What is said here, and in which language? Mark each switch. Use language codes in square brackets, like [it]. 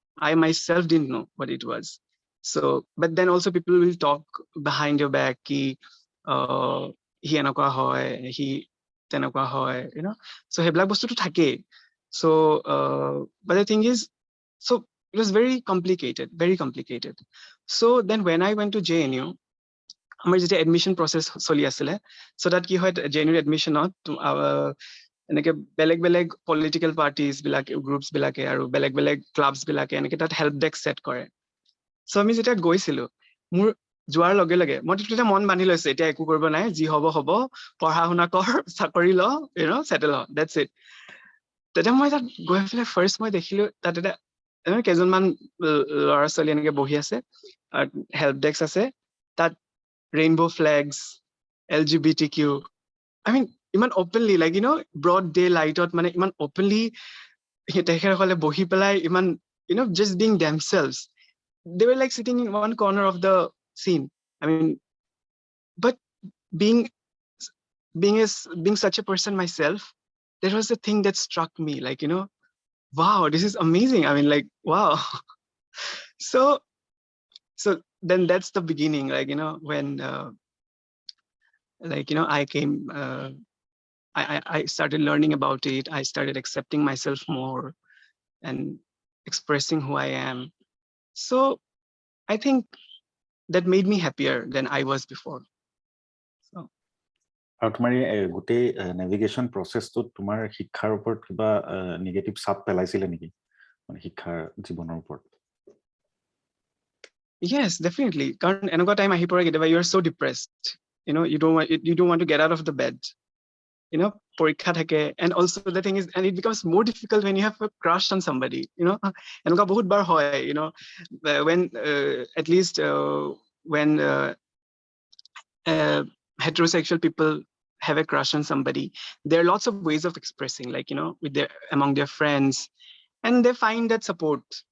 [en] I myself didn't know what it was. So, but then also people will talk behind your back [as] ki he enokwa hoy, he tenokwa hoy, [en] So [as] heblak bostu to thake. [en] So but the thing is, so it was very complicated, very complicated. So then when I went to JNU, [as] আমাৰ যেতিয়া admission process চলি আছিলে, [en] so that [as] কি হয় JNU এডমিশনত এনেকে বেলেগ বেলেগ political parties বিলাকে, গ্ৰুপছ বিলাকে আৰু বেলেগ বেলেগ ক্লাবছ বিলাকে এনেকে তাত হেল্প ডেস্ক সেট কৰে। সো আমি যেতিয়া গৈছিলো, মোৰ যোৱাৰ লগে লগে মই তেতিয়া মন বান্ধি লৈছে, এতিয়া একো কৰিব নাই, যি হ'ব হ'ব, পঢ়া শুনা কৰ, চাকৰি ল, সেটেল হ, [en] That's it. [as] তেতিয়া মই তাত গৈ পেলাই ফাৰ্ষ্ট মই দেখিলো তাত এটা কেইজনমান ল'ৰা ছোৱালী এনেকে বহি আছে, হেল্প ডেস্ক আছে, তাত rainbow flags, LGBTQ. [en] I mean, iman openly, like, broad daylight, mane iman openly, [as] tekhekole bohi pelai iman, [en] just being themselves. They were like sitting in one corner of the scene. I mean, but being such a person myself, that was the thing that struck me, like, wow, this is amazing. I mean, like, wow. So then that's the beginning, like, when like, I came, I started learning about it. I started accepting myself more and expressing who I am. So I think that made me happier than I was before. So [as] আৰু তোমাৰ গোটেই navigation প্ৰচেছটোত তোমাৰ শিক্ষাৰ ওপৰত কিবা negative চাপ পেলাইছিলে নেকি, মানে শিক্ষাৰ জীৱনৰ ওপৰত? [en] Yes, definitely. Because [as] এনেকুৱা টাইম আহি পৰে কেতিয়াবা, [en] you are so depressed, you don't want to get out of the bed. [as] Porikha thake. [en] And also the thing is, and it becomes more difficult when you have a crush on somebody, [as] enka bahut bar hoy, [en] when at least when heterosexual people have a crush on somebody, there are lots of ways of expressing, like, among their friends, and they find that support.